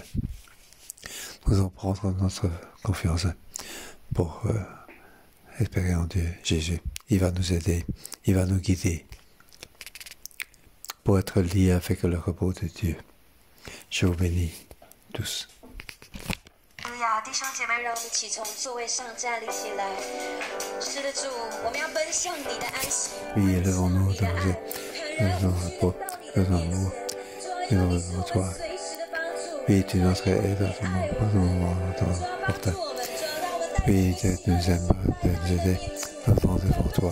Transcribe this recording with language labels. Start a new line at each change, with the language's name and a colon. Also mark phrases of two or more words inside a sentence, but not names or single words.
French: Nous allons prendre notre confiance pour espérer en Dieu, Jésus. Il va nous aider, il va nous guider pour être lié avec le repos de Dieu. Je vous bénis tous.
Chinese: 弟兄姐妹，让我们一起从座位上站立起来。是的，主，我们要奔向你的安息，
French: Oui, levons-nous
Chinese: 你的
French: dans
Chinese: 爱，
French: le repos, levons-nous, levons-nous toi.
Chinese: 随时的帮助。
French: Oui, tu nous aides dans ce moment important. Oui, tu nous aimes de nous aider devant toi.